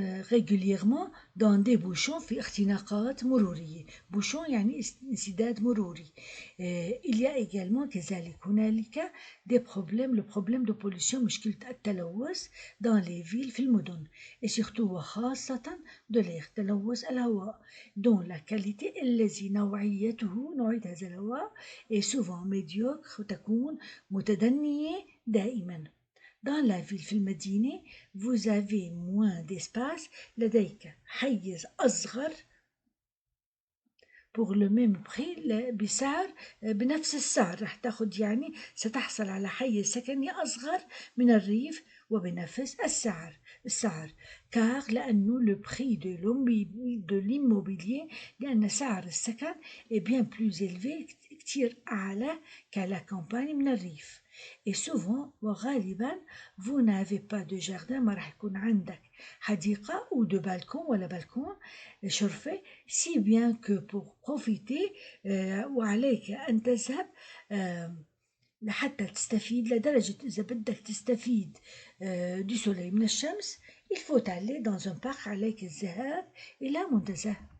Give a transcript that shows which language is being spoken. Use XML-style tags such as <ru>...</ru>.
<fr>régulièrement dans des bouchons</fr> <ar>في اختناقات مرورية. bouchon يعني انسداد مروري.</ar> <fr>il y a également</fr> <ar>كذلك هنالك</ar> <fr>des problèmes, le problème de pollution</fr> <ar>مشكلة التلوث</ar> <fr>dans les villes</fr> <ar>في المدن</ar> <fr>et surtout</fr> <ar>وخاصة</ar> <fr>de l'air</fr> <ar>تلوث الهواء</ar> <fr>dont la qualité</fr> <ar>الذي نوعية هذا الهواء</ar> <fr>est souvent médiocre</fr> <ar>تكون متدنية دائما.</ar> <fr>Dans la ville</fr> <ar>في المدينة</ar> <fr>vous avez moins d'espace</fr> <ar>لديك حيز أصغر</ar> <fr>pour le même prix</fr> <ar>بسعر بنفس السعر راح تاخد يعني ستحصل على حيز سكني أصغر من الريف وبنفس السعر</ar> <fr>car</fr> <ar>لأنه</ar> <fr>le prix de l'immobilier</fr> <ar>لأن سعر السكن</ar> <fr>est bien plus élevé</fr> <ar>كتير أعلى</ar> <fr>qu'à la campagne</fr> <ar>من الريف.</ar> <fr>Et souvent</fr> <ar>وغالبا</ar> <fr>vous n'avez pas de jardin</fr> <ar>ما راح يكون عندك حديقة</ar> <fr>ou de balcon</fr> <ar>ولا balcon شرفة</ar> <fr>si bien que pour profiter</fr> <ar>وعليك أن تذهب لحتى تستفيد لدرجة إذا بدك تستفيد</ar> <fr>du soleil</fr> <ar>من الشمس</ar> <fr>il faut aller dans un parc</fr> <ar>عليك الذهاب إلى منتزه.</ar>